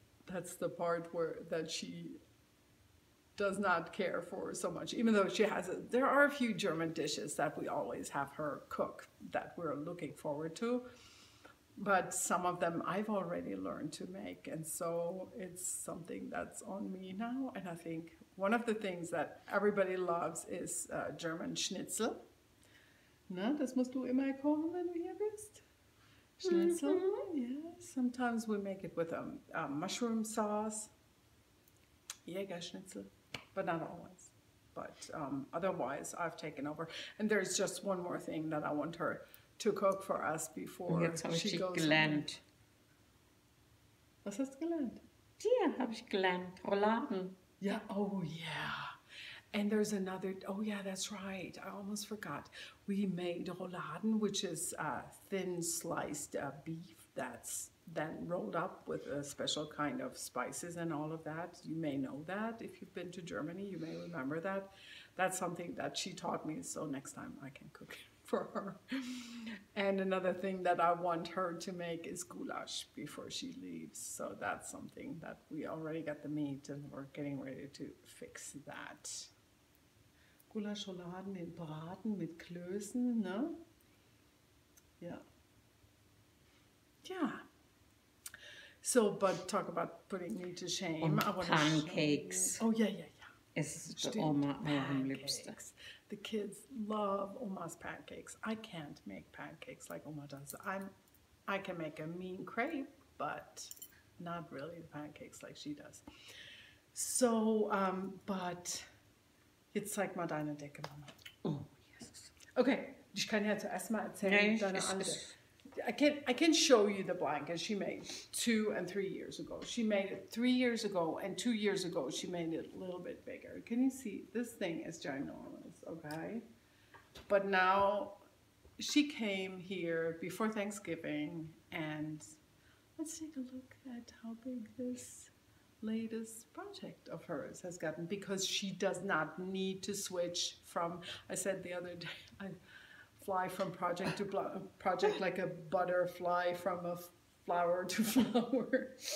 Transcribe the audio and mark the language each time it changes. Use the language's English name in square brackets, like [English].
[English] That's the part that she does not care for so much, even though there are a few German dishes that we always have her cook that we're looking forward to. But some of them I've already learned to make, and so it's something that's on me now. And I think one of the things that everybody loves is German Schnitzel. [German] Na, das musst du immer kochen, wenn du hier bist. [English] Schnitzel, yeah. Sometimes we make it with a mushroom sauce. Jägerschnitzel, but not always. But otherwise, I've taken over. And there's just one more thing that I want her to cook for us before she goes [German] gelernt. Was hast du gelernt? Hier habe ich gelernt, Rouladen. [English] Yeah, oh yeah. And there's another, oh yeah, that's right. I almost forgot. We made rouladen, which is thin sliced beef that's then rolled up with a special kind of spices and all of that. You may know that. If you've been to Germany, you may remember that. That's something that she taught me, so next time I can cook it for her. And another thing that I want her to make is goulash before she leaves. So that's something that we already got the meat, and we're getting ready to fix that. [German] Goulash Rouladen in Braten mit Klößen, ne? [English] Yeah. Yeah. So, but talk about putting me to shame. I want pancakes. Oh, yeah. [German] Es ist für Oma auch am liebsten. [English] The kids love Oma's pancakes. I can't make pancakes like Oma does. I can make a mean crepe, but not really the pancakes like she does. So, but [German] jetzt zeig mal deine Decke, Mama. [English] Oh, yes. [German] Okay, ich kann ja zuerst mal erzählen, deine andere. [English] I can show you the blanket she made 2 and 3 years ago. She made it 3 years ago, and 2 years ago she made it a little bit bigger. Can you see? This thing is ginormous, okay? But now she came here before Thanksgiving, and let's take a look at how big this latest project of hers has gotten, because she does not need to switch from, I said the other day, I fly from project to project like a butterfly from a flower to flower.